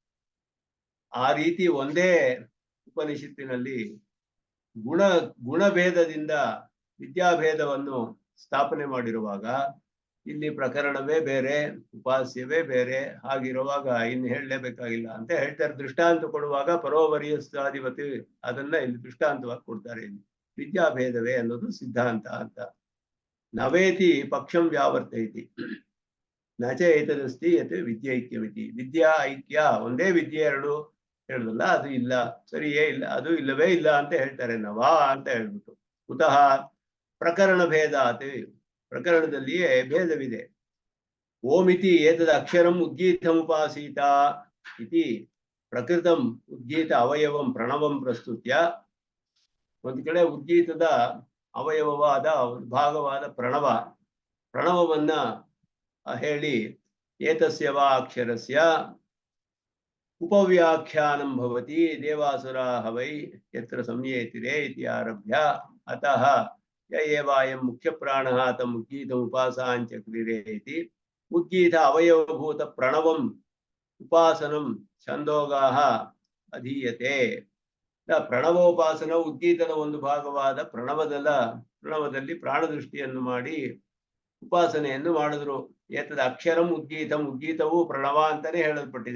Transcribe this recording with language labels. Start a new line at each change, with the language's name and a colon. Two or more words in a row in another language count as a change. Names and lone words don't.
Kannada: ಆ ರೀತಿ ಒಂದೇ ಉಪನಿಷತ್ತಿನಲ್ಲಿ ಗುಣಭೇದದಿಂದ ವಿದ್ಯಾಭೇದವನ್ನು ಸ್ಥಾಪನೆ ಮಾಡಿರುವಾಗ ಇಲ್ಲಿ ಪ್ರಕರಣವೇ ಬೇರೆ, ಉಪಾಸ್ಯವೇ ಬೇರೆ. ಹಾಗಿರುವಾಗ ಇನ್ನು ಹೇಳಲೇಬೇಕಾಗಿಲ್ಲ ಅಂತ ಹೇಳ್ತಾರೆ. ದೃಷ್ಟಾಂತ ಕೊಡುವಾಗ ಪರೋವರಿಯಸ್ತಾಧಿಪತಿ ಅದನ್ನ ಇಲ್ಲಿ ದೃಷ್ಟಾಂತವಾಗಿ ಕೊಡ್ತಾರೆ. ಇಲ್ಲಿ ವಿದ್ಯಾಭೇದವೇ ಅನ್ನೋದು ಸಿದ್ಧಾಂತ ಅಂತ.
Sanskrit: ನವೇತಿ ಪಕ್ಷಂ ವ್ಯಾವರ್ತೈತಿ ನಚ ಏತದಸ್ತಿ ಯತ್ ವಿದ್ಯೈಕ್ಯಮಿತಿ. ವಿದ್ಯಾ ಐಕ್ಯ,
Kannada: ಒಂದೇ ವಿದ್ಯೆ ಎರಡು ಹೇಳುದಲ್ಲ, ಅದು ಇಲ್ಲ, ಸರಿಯೇ ಇಲ್ಲ, ಅದು ಇಲ್ಲವೇ ಇಲ್ಲ ಅಂತ ಹೇಳ್ತಾರೆ. ನವಾ ಅಂತ ಹೇಳ್ಬಿಟ್ಟು
Sanskrit: ಕುತಃ ಪ್ರಕರಣ ಭೇದಾತ್,
Kannada: ಪ್ರಕರಣದಲ್ಲಿಯೇ ಭೇದವಿದೆ.
Sanskrit: ಓಮಿತಿ ಏತದ ಅಕ್ಷರಂ ಉದ್ಗೀತಮುಪಾಸೀತ ಇತಿ ಪ್ರಕೃತಂ ಉದ್ಗೀತ ಅವಯವಂ ಪ್ರಣವಂ ಪ್ರಸ್ತುತ್ಯ.
Kannada: ಒಂದು ಕಡೆ ಉದ್ಗೀತದ ಅವಯವವಾದ ಭಾಗವಾದ ಪ್ರಣವವನ್ನ ಹೇಳಿ
Sanskrit: ಏತಸ್ಯ ವಾ ಅಕ್ಷರಸ್ಯ ಉಪವ್ಯಾಖ್ಯಾನಂ ಭವತಿ ದೇವಾಸುರಾಃ ವೈ ಯತ್ರ ಸಂಯೇತಿರೆ ಇತಿ ಆರಭ್ಯ ಅತಃ ಯ ಏವಾಯಂ ಮುಖ್ಯಪ್ರಾಣಃ ತಮ್ ಉದ್ಗೀತಮುಪಾಸಾಂಚಕ್ರಿರೆ ಇತಿ ಉದ್ಗೀತ ಅವಯವಭೂತ ಪ್ರಣವಂ ಉಪಾಸನಂ ಛಂದೋಗಾಃ ಅಧೀಯತೆ.
Kannada: ಪ್ರಣವೋಪಾಸನ ಉದ್ಗೀತದ ಒಂದು ಭಾಗವಾದ ಪ್ರಣವದಲ್ಲಿ ಪ್ರಾಣದೃಷ್ಟಿಯನ್ನು ಮಾಡಿ ಉಪಾಸನೆಯನ್ನು ಮಾಡಿದ್ರು.
Sanskrit: ಏತದ ಅಕ್ಷರಂ ಉದ್ಗೀತಂ,
Kannada: ಉದ್ಗೀತವು ಪ್ರಣವ ಅಂತಾನೆ ಹೇಳಲ್ಪಟ್ಟಿದೆ.